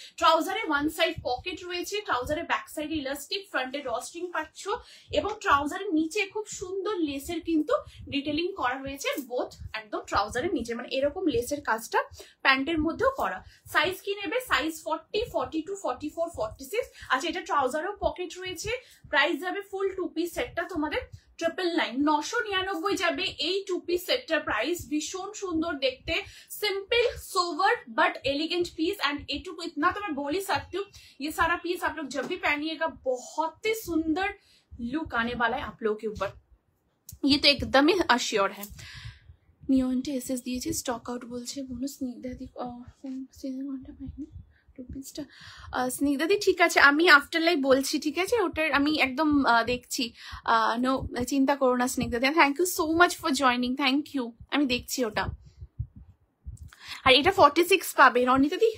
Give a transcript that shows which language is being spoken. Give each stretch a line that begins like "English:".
Bangla: ট্রাউজারে one side pocket রয়েছে, ট্রাউজারের back সাইডে elastic, ফ্রন্টে ড্রস্ট্রিং পাচ্ছ, এবং ট্রাউজারের নিচে খুব সুন্দর লেসের কিন্তু ডিটেলিং করা হয়েছে বোথ একদম ট্রাউজারের নিচে, মানে এরকম লেসের কাজটা প্যান্টের মধ্যেও করা। সাইজ কি নেবে? সাইজ 40, 42, 44, 46। আচ্ছা, এটা ট্রাউজারও পকেট রয়েছে। প্রাইস যাবে ফুল টু পিস সেটটা তোমাদের 999, 999 যাবে এই টু
Hindi: पिस सेट का प्राइस।
Bangla: भीषण सुंदर देखते, simple sober but elegant piece.
Hindi: And एटुकु इतना तो मैं बोल ही सकती हूँ, ये सारा पीस आप लोग जब भी पहनिएगा बहुत ही सुंदर लुक आने वाला है आप लोगों के ऊपर, ये तो एकदम ही अश्योर है।
Bangla: নিয়নটা এসএস দিয়েছি, স্টক আউট বলছে বোনাস স্নিগ্ধাদি সিজনটা পাইনি রুপিসটা। স্নিগ্ধাদি ঠিক আছে, আমি আফটার লাইভ বলছি, ঠিক আছে, ওটার আমি একদম দেখছি, নো চিন্তা করো না স্নিগ্ধাদি।
English: thank you so much for joining, thank you,
Bangla: আমি দেখছি ওটা। আর এটা 46 পাবে রনিতাদি।